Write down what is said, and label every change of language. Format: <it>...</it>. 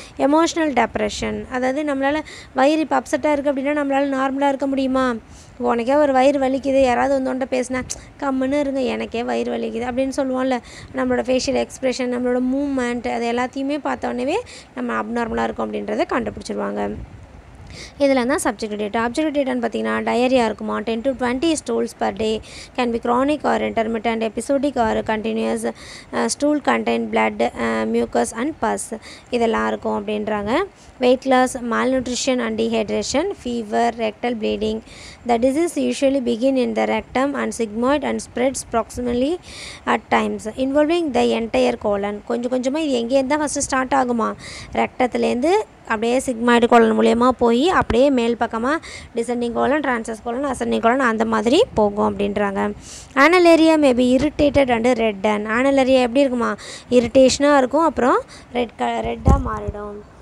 <ta>Emotional depression, அதாவது நம்மளால் வயிறு இப்போ அப்செட்டாக இருக்குது அப்படின்னா நம்மளால் நார்மலாக இருக்க முடியுமா? உனக்கே ஒரு வயிறு வலிக்குது, யாராவது வந்தோன்ட்ட பேசினா கம்முன்னு இருங்க எனக்கே வயிறு வலிக்குது அப்படின்னு சொல்லுவோம்ல. நம்மளோட ஃபேஷியல் எக்ஸ்ப்ரெஷன், நம்மளோட மூவ்மெண்ட், அது எல்லாத்தையுமே பார்த்தோன்னே நம்ம அப்நார்மலாக இருக்கும் அப்படின்றத கண்டுபிடிச்சிருவாங்க. இதெல்லாம் தான் சப்ஜெக்டிவ் டேட்டா. அப்ஜெக்டிவ் டேட்டான்னு பார்த்தீங்கன்னா டயரியா இருக்குமா,</ta> <en>10 to 20 stools per day, can be chronic or intermittent, episodic or continuous, stool contain blood, mucus and pus,</en> <ta>இதெல்லாம் இருக்கும் அப்படின்றாங்க.</ta> <en>weight loss, malnutrition and dehydration, fever, rectal bleeding. The disease usually begin in the rectum and sigmoid and spreads proximally at times, involving the entire colon.</en> <ta>கொஞ்சமாக இது எங்கேருந்து தான் first start ஆகுமா, ரெக்டத்துலேருந்து அப்படியே sigmoid colon மூலயமா போய் அப்படியே மேல் பக்கமாக descending colon, ட்ரான்சஸ் colon, ascending colon அந்த மாதிரி போகும் அப்படின்றாங்க.</ta> <en>Anal area maybe irritated and red and.</en> <ta>ஆனல் area எப்படி இருக்குமா, இரிட்டேஷனாக இருக்கும், அப்புறம் ரெட்டாக மாறிடும்.</ta>